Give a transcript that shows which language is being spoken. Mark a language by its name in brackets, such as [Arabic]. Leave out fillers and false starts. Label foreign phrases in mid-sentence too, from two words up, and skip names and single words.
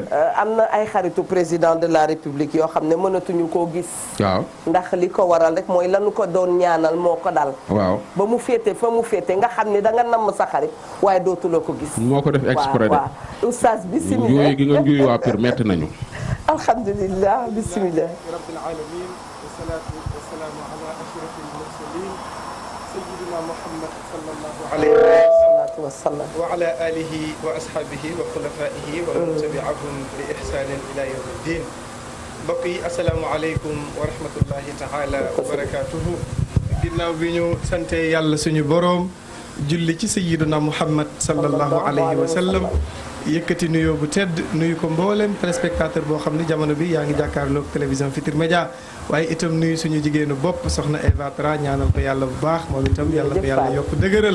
[Wolof] am na ay xaritu [French] président de la république [Wolof] yoo xam ne mënatuñu koo gis waaw ndax li ko waral rek mooy lanu ko doon ñaanal moo ko dal waaw ba mu féete fa mu féete nga xam ne da nga namm sa xarit waaye dootuloo ko gis moo ko def exprès de waaw oustaz bismillah njuuy gi nga njuuy waa Pire metti nañu [Arabic] الحمد لله بسم الله رب العالمين والصلاة والسلام على أشرف المرسلين سيدنا محمد صلى الله عليه وسلم وعلى آله وأصحابه وخلفائه ومن تبعهم بإحسان إلى يوم الدين [Wolof] mbokk yi [Arabic] السلام عليكم ورحمة الله تعالى وبركاته [Wolof] ginnaaw bi ñu sante yàlla suñu boroom julli ci [Arabic] سيدنا محمد صلى الله عليه وسلم [Wolof] yëkkati nuyoo bu tedd nuyu ko mboolem téléspectateur boo xam ne jamono bi yaa ngi jàkkaarloog télévision Futurs Médias waaye itam nuyu suñu jigéenu bopp soxna Eva Tra ñaanal ko yàlla bu baax moom itam yàlla ko yàlla yokk dëgëral